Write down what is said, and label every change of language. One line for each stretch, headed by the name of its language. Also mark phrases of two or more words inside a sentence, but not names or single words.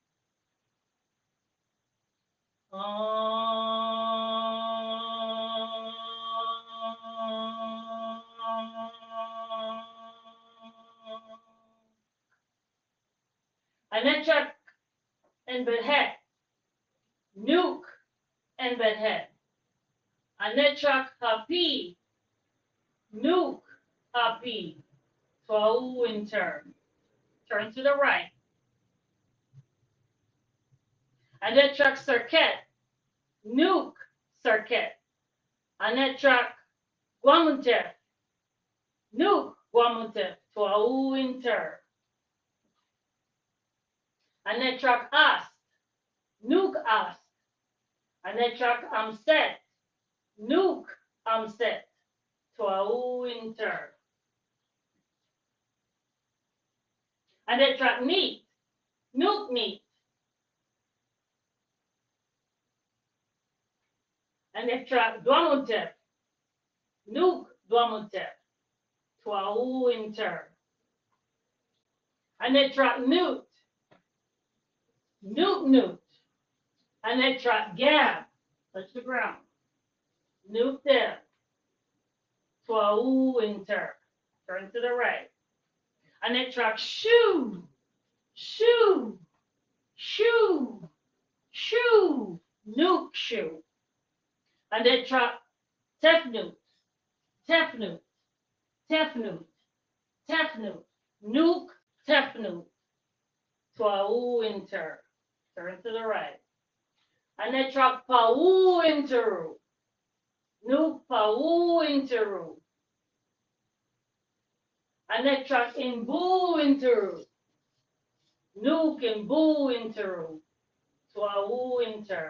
English: Anechak and Bedhet. Nuke and Bedhet. Anechak Hapi. Nuke Hapi. Twau in turn. Turn to the right. Anechak Circuit. Nuke Circuit. Anechak Guamuntef. Nuke Guamuntef. Twau in turn. Anechak Ast. Nuke Ast. Anechak Amset. Nuke Amset. Twau in turn. Anechak Meat. Nuke Meat. Anechak Dwamuntef. Nuke Dwamuntef. Twau in turn. Anechak Newt. Newt. Anechak Gab. Touch the ground. Newt there. Twau in turn. Turn to the right. Anechak Shoe. Shoe. Nuke shoe. Anechak Tefnut. Nuke Tefnut. Twau in turn. Turn to the right. Anechak Pau interu. Nuke Pau interu. Anechak Imbu interu. Nuke Imbu interu. Twau in turn.